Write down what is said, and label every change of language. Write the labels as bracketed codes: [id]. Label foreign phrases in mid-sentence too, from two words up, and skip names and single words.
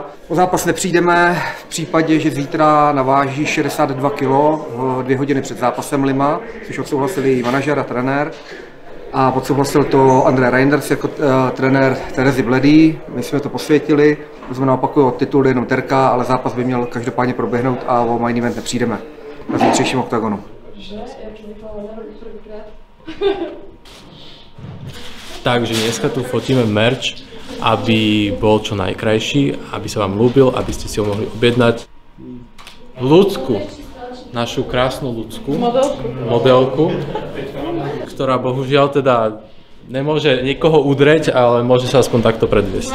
[cs] O zápas nepřijdeme v případě, že zítra naváží 62 kg 2 hodiny před zápasem Lima, což odsouhlasili i manažer a trenér. A odsouhlasil to Andrej Reinders jako trenér Terezy Bledý. My jsme to posvětili, to znamená opakuju, titul jenom terka, ale zápas by měl každopádně proběhnout a o [en] main event [cs] nepřijdeme na zítřejším oktagonu. [sk] Takže dneska tu fotíme merch, aby bol čo najkrajší, aby sa vám ľúbil, aby ste si ho mohli objednať. Ľudsku, našu krásnu Ľudsku, modelku, ktorá bohužiaľ teda nemôže nikoho udreť, ale môže sa aspoň takto predviesť.